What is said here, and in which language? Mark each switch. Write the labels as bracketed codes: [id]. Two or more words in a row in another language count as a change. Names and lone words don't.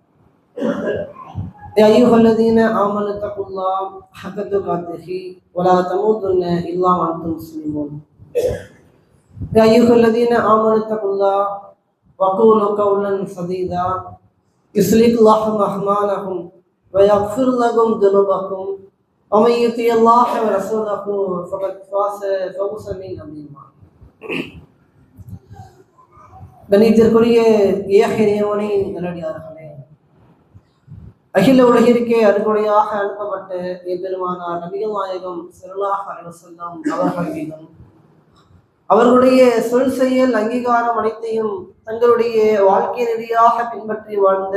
[ar] يا أيها الذين آمنوا اتقوا الله حق تقاته ولا تموتن إلا وأنتم مسلمون يا أيها الذين آمنوا اتقوا الله وقولوا قولا سديدا يصلح لكم أعمالكم ويغفر لكم ذنوبكم ومن يطع الله ورسوله فقد فاز فوزا عظيما. [ta] கணித்திற்குரிய ஏகனியவனின் நல்லடியார்களே, அகில உலகிற்கே அருகுடையாக அனுப்பப்பட்ட எம்பெருமானார் நபிகள் நாயகம் [ar] صلى الله عليه وسلم [ta] அவர்கள் மீதும் அவர்களுடைய சொல் செயல் அங்கீகாரம் அனைத்தையும் தங்களுடைய வாழ்க்கை நெறியாக பின்பற்றி வாழ்ந்த